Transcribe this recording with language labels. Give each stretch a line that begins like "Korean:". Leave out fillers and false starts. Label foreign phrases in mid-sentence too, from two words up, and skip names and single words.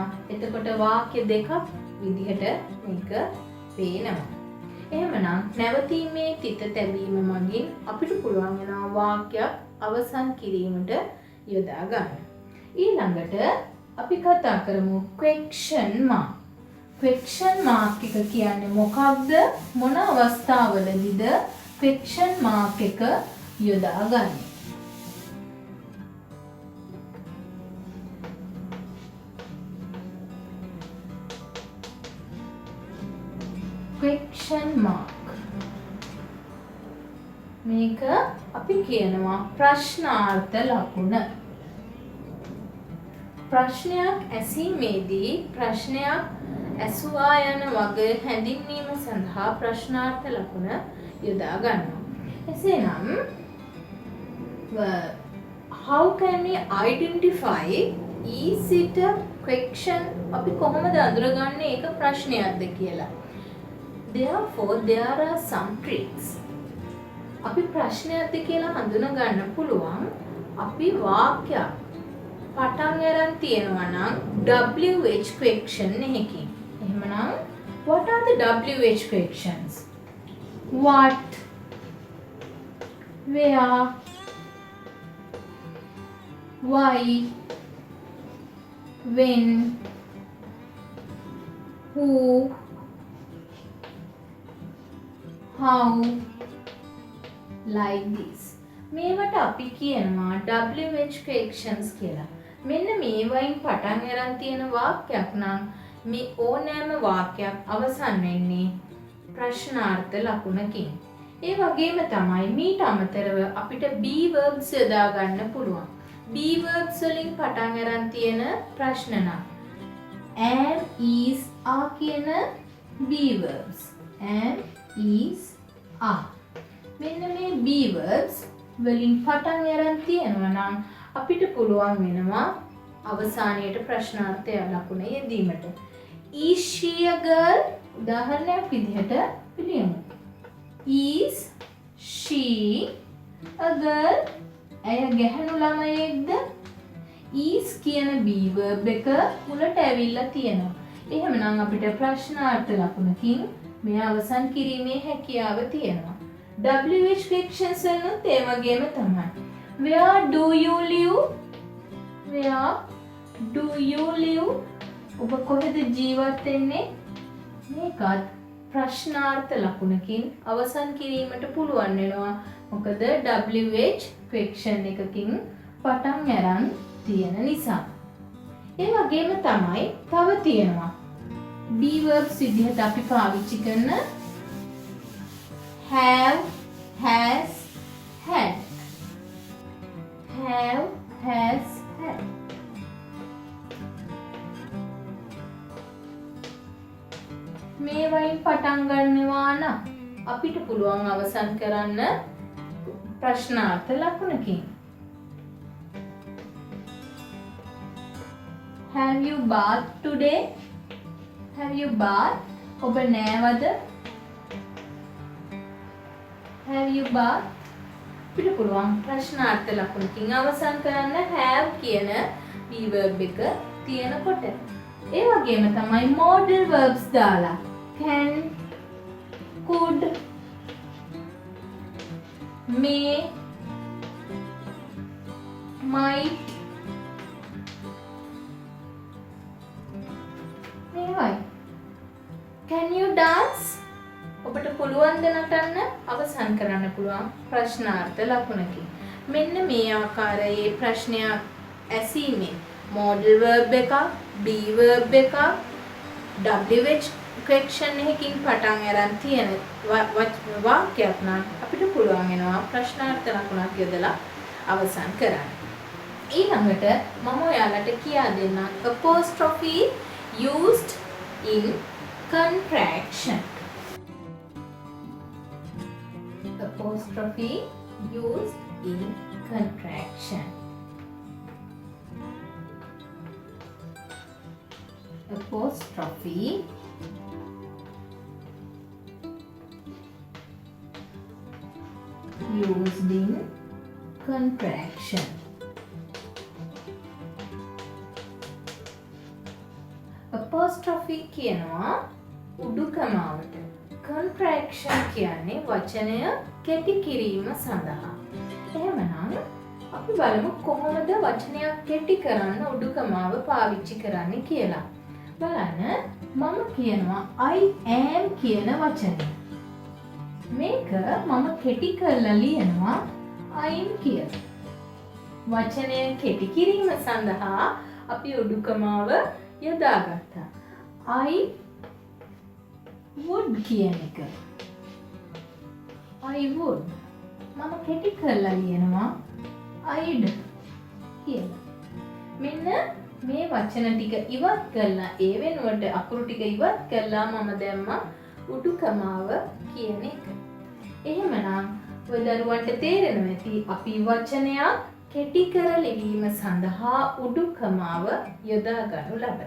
Sinhala: එතකොට වාක්‍ය දෙකක් විදිහට මේක පේනවා. එහෙමනම් නැවතීමේ තිත තැබීම මගින් අපිට පුළුවන් වෙනවා වාක්‍යයක් අවසන් කිරීමට යොදා ගන්න. ඊළඟට අපි කතා කරමු
English: question mark. question mark
Sinhala: එක කියන්නේ මොකක්ද? මොන අවස්ථාවලදීද
English: question mark
Sinhala: එක යොදාගන්නේ?
English: question mark
Sinhala: මේක අපි කියනවා ප්‍රශ්නාර්ථ ලකුණ. ප්‍රශ්නයක් ඇසීමේදී ප්‍රශ්නයක් ඇසුවා යන වගේ හැඳින්වීම සඳහා ප්‍රශ්නාර්ථ ලකුණ යොදා ගන්නවා.
English: එසේනම් how can we identify is it a question?
Sinhala: අපි කොහොමද අඳුරගන්නේ ඒක ප්‍රශ්නයක්ද කියලා?
English: Therefore there are some tricks.
Sinhala: අපි ප්‍රශ්නයක්ද කියලා හඳුනා ගන්න පුළුවන් අපි වාක්‍යයක් පටන් අරන් තියෙනවා නම්
English: WH question
Sinhala: එකකින්.
English: එහෙමනම් what are the WH questions? What, where, why, when, who, how, like this.
Sinhala: මේවට අපි කියනවා
English: WH questions
Sinhala: කියලා. මෙන්න මේ වයින් පටන් අරන් තියෙන වාක්‍යයක් නම් මේ ඕනෑම වාක්‍යයක් අවසන් වෙන්නේ ප්‍රශ්නාර්ථ ලකුණකින්. ඒ වගේම තමයි මීට අමතරව අපිට
English: be verbs
Sinhala: යොදා ගන්න පුළුවන්.
English: be verbs
Sinhala: වලින් පටන් අරන් තියෙන ප්‍රශ්න නම්
English: am, is, are
Sinhala: කියන
English: be verbs. am, is, are.
Sinhala: මෙන්න මේ
English: be verbs
Sinhala: වලින් පටන් අරන් තියෙනවා නම් අපිට පුළුවන් වෙනවා අවසානයේට ප්‍රශ්නාර්ථය ලකුණ යෙදීමට.
English: Is she a girl?
Sinhala: උදාහරණයක් විදිහට පිළිගමු.
English: Is she a girl?
Sinhala: ඇය ගැහැණු ළමයෙක්ද? is කියන
English: be verb
Sinhala: එක මුලට ඇවිල්ලා තියෙනවා. එහෙමනම් අපිට ප්‍රශ්නාර්ථ ලකුණකින් මේ අවසන් කිරීමේ හැකියාව තියෙනවා.
English: WH questions
Sinhala: වලුත් ඒ වගේම තමයි.
English: Where do you live? Where do you live?
Sinhala: ඔබ කොහෙද ජීවත් වෙන්නේ? මේකත් ප්‍රශ්නාර්ථ ලකුණකින් අවසන් කිරීමට පුළුවන් වෙනවා. මොකද
English: WH question
Sinhala: එකකින් පටන් අරන් තියෙන නිසා. ඒ වගේම තමයි තව තියෙනවා.
English: be verbs
Sinhala: විදිහට අපි පාවිච්චි කරන
English: have, has, had. Have, has, had.
Sinhala: මේ වයින් පටන් ගන්නවා නම් අපිට පුළුවන් අවසන් කරන්න ප්‍රශ්නාර්ථ ලකුණකින්.
English: Have you bathed today? Have you bathed?
Sinhala: ඔබ නෑවද?
English: Have you bathed?
Sinhala: අපිට පුළුවන් ප්‍රශ්නාර්ථ ලකුණකින් අවසන් කරන්න have කියන
English: be verb
Sinhala: එක තියෙනකොට. ඒ වගේම තමයි
English: modal verbs
Sinhala: දාලා
English: can, could, may, might
Sinhala: මේවයි.
English: Can you dance?
Sinhala: ඔබට පුළුවන් ද නටන්න? අවසන් කරන්න පුළුවන් ප්‍රශ්නාර්ථ ලකුණකින්. මෙන්න මේ ආකාරයේ ප්‍රශ්නයක් ඇසීමෙන්
English: modal verb
Sinhala: එකක්,
English: be verb
Sinhala: එකක්,
English: WH question
Sinhala: එකකින් පටන් අරන් තියෙන වාක්‍යයක් නම් අපිට පුළුවන් වෙනවා ප්‍රශ්නාර්ථ ලකුණක් යොදලා අවසන් කරන්න. ඊළඟට මම ඔයාලට කියා දෙන්නම්
English: apostrophe used in contraction. Apostrophe used in contraction. Apostrophe used in contraction.
Sinhala: Apostrophe කියනවා උඩුකමාවට. Contraction කියන්නේ වචනය කෙටි කිරීම සඳහා. එහෙමනම් අපි බලමු කොහොමද වචනයක් කෙටි කරන්න උඩුකමාව පාවිච්චි කරන්නේ කියලා. බලන්න මම කියනවා
English: I am
Sinhala: කියන වචනය. මේක මම කෙටි කරලා ලියනවා I'm කියලා. වචනය කෙටි කිරීම සඳහා අපි උඩුකමාව යොදාගත්තා.
English: I would
Sinhala: කියන එක.
English: I would.
Sinhala: මම කෙටි කරලා ලියනවා I'd කියලා. මෙන්න මේ වචන ටික ඉවත් කරලා ඒ වෙනුවට අකුරු ටික ඉවත් කරලා මම දැම්මා උඩුකමාව කියන එක. එහෙමනම් ඔය දරුවන්ට තේරෙනවා ඇති අපි වචනයක් කෙටි කර ලිවීම සඳහා උඩුකමාව යොදා ගන්නු ලබන.